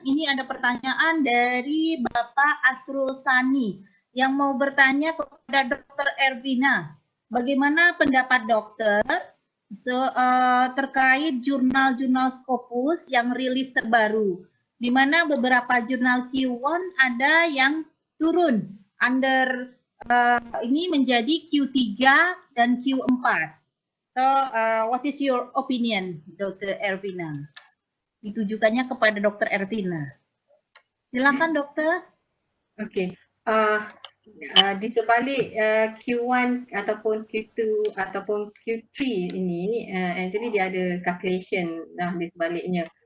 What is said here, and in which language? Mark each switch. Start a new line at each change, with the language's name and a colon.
Indonesian: Ini ada pertanyaan dari Bapak Asrul Sani yang mau bertanya kepada Dr. Ervina. Bagaimana pendapat dokter So, terkait jurnal-jurnal Scopus yang rilis terbaru, di mana beberapa jurnal Q1 ada yang turun under ini menjadi Q3 dan Q4.
English: So, what is your opinion, Dr. Ervina?
Indonesian: Ditujukannya kepada Dr. Ervina. Silakan, Dokter.
Malay: Okey. Di sebalik Q1 ataupun Q2 ataupun Q3 ini actually dia ada calculation di sebaliknya.